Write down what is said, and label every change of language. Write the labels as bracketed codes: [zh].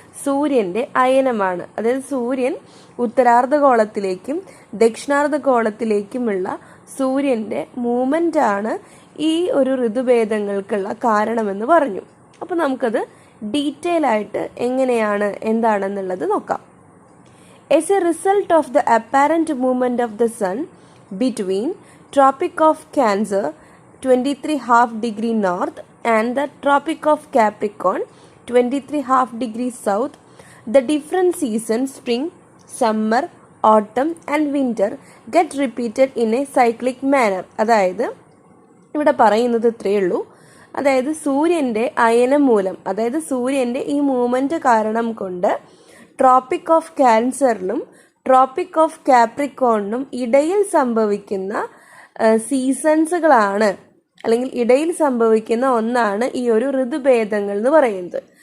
[ml] സൂര്യൻ്റെ അയനമാണ്. അതായത് സൂര്യൻ ഉത്തരാർദ്ധഗോളത്തിലേക്കും ദക്ഷിണാർദ്ധഗോളത്തിലേക്കുമുള്ള സൂര്യൻ്റെ മൂവ്മെൻ്റ് ആണ് ഈ ഒരു ഋതുഭേദങ്ങൾക്കുള്ള കാരണമെന്ന് പറഞ്ഞു. അപ്പോൾ നമുക്കത് ഡീറ്റെയിൽ ആയിട്ട് എങ്ങനെയാണ് എന്താണെന്നുള്ളത് നോക്കാം. [en] As a result of the apparent movement of the sun between Tropic of Cancer 23½ north and the Tropic of Capricorn 23½ south, the different seasons spring, summer, autumn and winter get repeated in a cyclic manner. [ml] അതായത് ഇവിടെ പറയുന്നത് ഇത്രയേ ഉള്ളൂ. അതായത് സൂര്യൻ്റെ അയനം മൂലം, അതായത് സൂര്യൻ്റെ ഈ മൂവ്മെൻറ്റ് കാരണം കൊണ്ട് ട്രോപ്പിക് ഓഫ് ക്യാൻസറിനും ട്രോപ്പിക് ഓഫ് കാപ്രിക്കോണിനും ഇടയിൽ സംഭവിക്കുന്ന സീസൺസുകളാണ് അല്ലെങ്കിൽ ഇടയിൽ സംഭവിക്കുന്ന ഒന്നാണ് ഈ ഒരു ഋതുഭേദങ്ങൾ എന്ന് പറയുന്നത്.